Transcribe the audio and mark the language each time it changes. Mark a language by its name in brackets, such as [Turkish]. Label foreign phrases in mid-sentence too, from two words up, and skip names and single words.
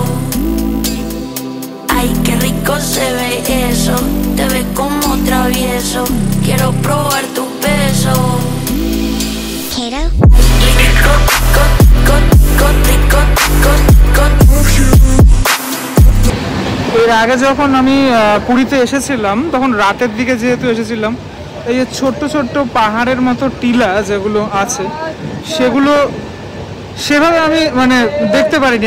[Spanish] Ay, qué rico se ve eso, te ves como travieso, quiero probar tu beso. Quiero rico, [Bangla] এর আগে যখন আমি পুরীতে এসেছিলাম তখন রাতের দিকে যেহেতু এসেছিলাম, এই যে ছোট্ট ছোট্ট পাহাড়ের মতো টিলা যেগুলো আছে সেগুলো সেভাবে আমি মানে দেখতে পারিনি।